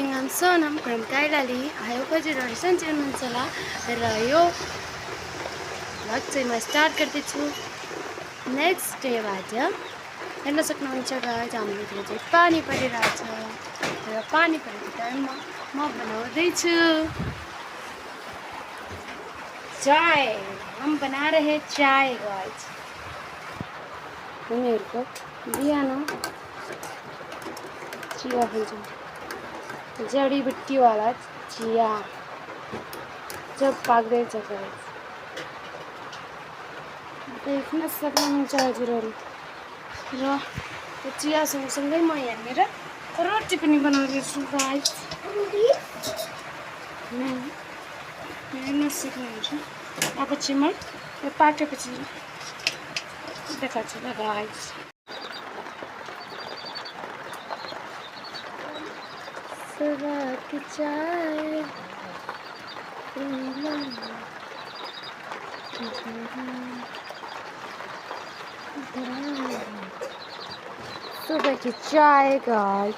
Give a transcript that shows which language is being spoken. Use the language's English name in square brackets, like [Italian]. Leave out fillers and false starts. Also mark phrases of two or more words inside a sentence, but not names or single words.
[English] I'm Sonam from Kailali. I hope [Nepali] हजुरहरू सन्चै हुनुहुन्छ होला। र यो भ्लग चाहिँ म स्टार्ट गर्दैछु नेक्स्ट डेबाट। हेर्न सक्नुहुन्छ गाइज हाम्रोतिर चाहिँ पानी परिरहेछ र पानी परेको टाइममा म बनाउँदैछु चाय। [Hindi] हम बना रहे चाय गाइज। [Nepali] उनीहरूको बिहान चिया खान्छौँ जडीबुट्टीवाला चिया जब पाक्दैछ गाइज देख्न सक्नुहुन्छ हजुरहरू। र त्यो चिया सँगसँगै म यहाँनिर रोटी पनि बनाउँदैछु गाइज। हेर्न सक्नुहुन्छ। अब चाहिँ म यो पाकेपछि देखाउँछु ल गाइज। [Hindi] सुबह की चाय सुबह की चाय गाइज।